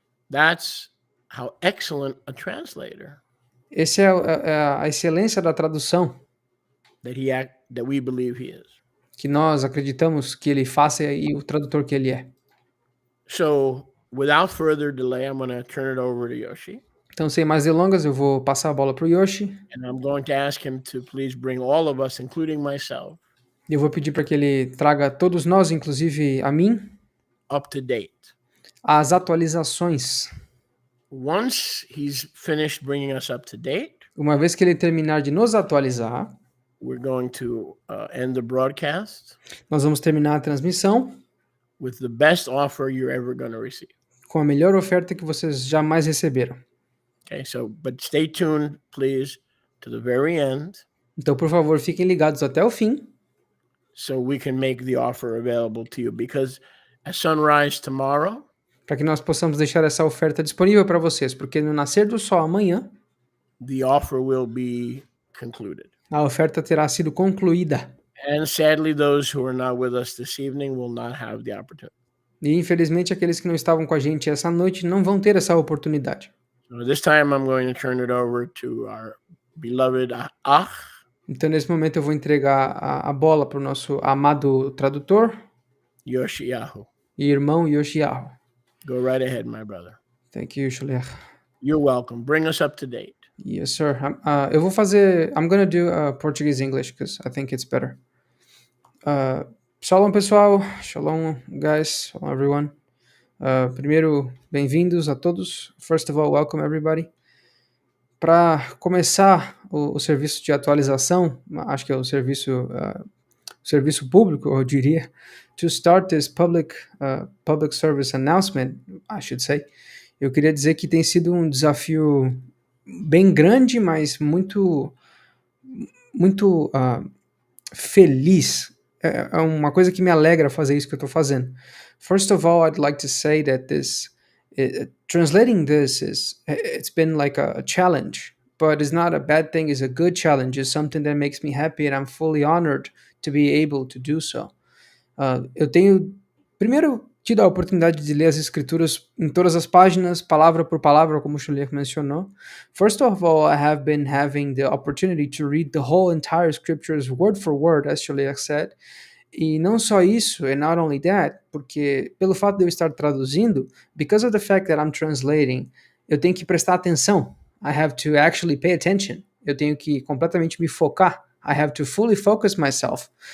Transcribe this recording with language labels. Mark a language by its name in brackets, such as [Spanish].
[English] That's how excellent a translator [Portuguese] Essa é a excelência da tradução [English] that we believe he is. [Portuguese] que nós acreditamos que ele faça e o tradutor que ele é. [English] So, without further delay, I'm going to turn it over to Yoshi. [Portuguese] Então, sem mais delongas, eu vou passar a bola para o Yoshi. [English] And I'm going to ask him to please bring all of us, including myself, [Portuguese] Eu vou pedir para que ele traga todos nós, inclusive a mim, [English] up to date. [Portuguese] as atualizações. [English] Once he's finished bringing us up to date, [Portuguese] Uma vez que ele terminar de nos atualizar, [English] we're going to end the broadcast [Portuguese] nós vamos terminar a transmissão [English] with the best offer you're ever going to receive. [Portuguese] com a melhor oferta que vocês jamais receberam. [English] Okay, so, but stay tuned, please, to the very end [Portuguese] Então, por favor, fiquem ligados até o fim, [English] so we can make the offer available to you. Because at sunrise tomorrow, [Portuguese] para que nós possamos deixar essa oferta disponível para vocês, porque no nascer do sol amanhã, [English] the offer will be concluded. [Portuguese] a oferta terá sido concluída. [English] And sadly, those who are not with us this evening will not have the opportunity. [Portuguese] E, infelizmente, aqueles que não estavam com a gente essa noite não vão ter essa oportunidade. [English] So this time I'm going to turn it over to our beloved Ach. [Portuguese] Então, nesse momento, eu vou entregar a bola para o nosso amado tradutor [English] Yoshiyahu. [Portuguese] e irmão Yoshiahu. [English] Go right ahead, my brother. Thank you, Shuliach. You're welcome. Bring us up to date. Yes, sir. [Portuguese] Eu vou fazer... [English] I'm gonna do Portuguese English, because I think it's better. Shalom, [Portuguese] pessoal. [English] Shalom, guys. Shalom, everyone. [Portuguese] Primeiro, bem-vindos a todos. [English] First of all, welcome, everybody. [Portuguese] Para começar o serviço de atualização, acho que é o serviço público, eu diria, [English] to start this public service announcement, I should say, [Portuguese] eu queria dizer que tem sido um desafio bem grande, mas muito feliz. É uma coisa que me alegra fazer isso que eu estou fazendo. [English] First of all, I'd like to say that translating this it's been like a challenge, but it's not a bad thing. It's a good challenge. It's something that makes me happy, and I'm fully honored to be able to do so. [Portuguese] Eu tenho primeiro tido a oportunidade de ler as escrituras em todas as páginas, palavra por palavra, como o Shuliach mencionou. [English] First of all, I have been having the opportunity to read the whole entire scriptures word for word, as Shuliach said. [Portuguese] E não só isso, [English] and not only that, [Portuguese] porque pelo fato de eu estar traduzindo, [English] because of the fact that I'm translating, [Portuguese] eu tenho que prestar atenção. [English] I have to actually pay attention. [Portuguese] Eu tenho que completamente me focar. [English] I have to fully focus myself.